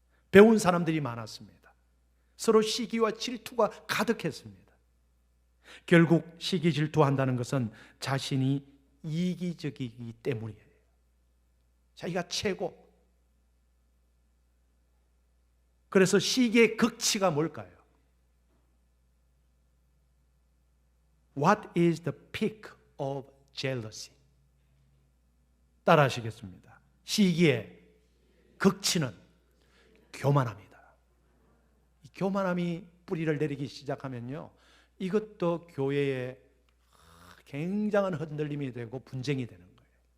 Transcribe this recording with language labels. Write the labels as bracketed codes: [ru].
[ko] 배운 사람들이 많았습니다. 서로 시기와 질투가 가득했습니다. 결국 시기 질투한다는 것은 자신이 이기적이기 때문이에요. 자기가 최고. 그래서 시기의 극치가 뭘까요? [en] What is the peak of jealousy? [ko] 따라 하시겠습니다. 시기의 극치는 교만합니다. 이 교만함이 뿌리를 내리기 시작하면요, 이것도 교회에 굉장한 흔들림이 되고 분쟁이 되는 거예요.